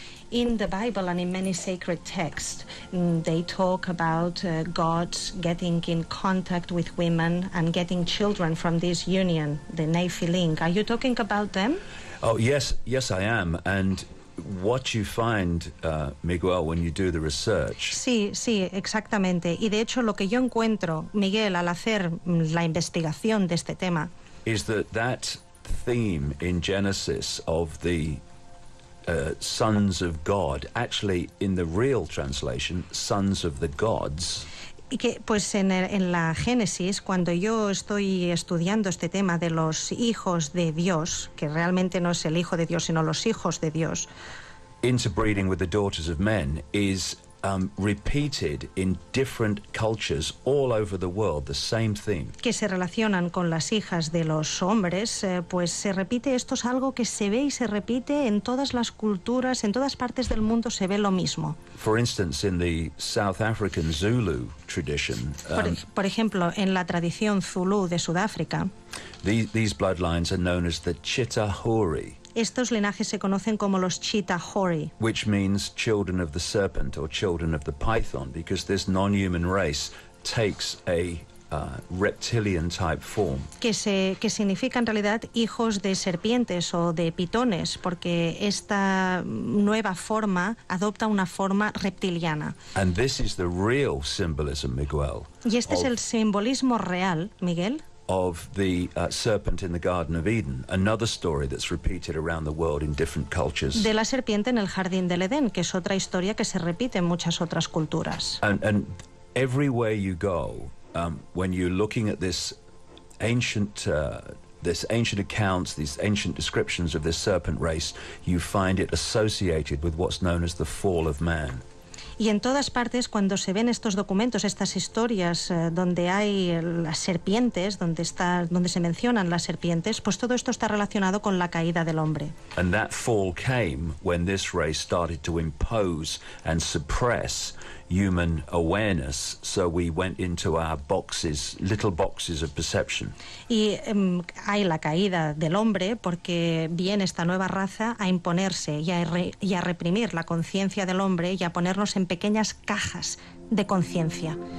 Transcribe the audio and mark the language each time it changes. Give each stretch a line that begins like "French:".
English: In the Bible and in many sacred texts, they talk about gods getting in contact with women and getting children from this union, the Nephilim. Are you talking about them? Oh, yes, I am. And what you find, Miguel, when you do the research,
Spanish: Sí, exactamente. Y de hecho lo que yo encuentro, Miguel, al hacer la investigación de este tema,
English: is that theme in Genesis of the sons of God, actually in the real translation, sons of the gods,
Spanish: Y que, pues en la Génesis, cuando yo estoy estudiando este tema de los hijos de Dios, que realmente no es el hijo de Dios, sino los hijos de Dios.
English: Interbreeding with the daughters of men is repeated in different cultures all over the world, the same theme.
Spanish: Que se relacionan con las hijas de los hombres, pues se repite, esto es algo que se ve y se repite en todas las culturas, en todas partes del mundo se ve lo mismo.
English: For instance, in the South African Zulu tradition,
Spanish: por ejemplo, en la tradición Zulu de Sudáfrica,
English: these bloodlines are known as the Chitahuri.
Spanish: Estos linajes se conocen como los Chitahuri,
English: which means children of the serpent or children of the python, because this non-human race takes a reptilian type form.
Spanish: Que significa en realidad hijos de serpientes o de pitones, porque esta nueva forma adopta una forma reptiliana.
English: And this is the real symbolism, Miguel.
Spanish: Y este es el simbolismo real, Miguel,
English: of the serpent in the Garden of Eden, another story that's repeated around the world in different cultures.
Spanish: De la serpiente en el jardín del Edén, que es otra historia que se repite en muchas otras culturas.
English: And everywhere you go, when you're looking at this ancient accounts, these ancient descriptions of this serpent race, you find it associated with what's known as the fall of man.
Spanish: Y en todas partes, cuando se ven estos documentos, estas historias donde hay las serpientes, donde se mencionan las serpientes, pues todo esto está relacionado con la caída del hombre.
English: And that fall came when this race started to impose and suppress human awareness, so we went into our boxes, little boxes of perception.
Spanish: Y hay la caída del hombre porque viene esta nueva raza a imponerse y a reprimir la conciencia del hombre y a ponernos en pequeñas cajas de conciencia.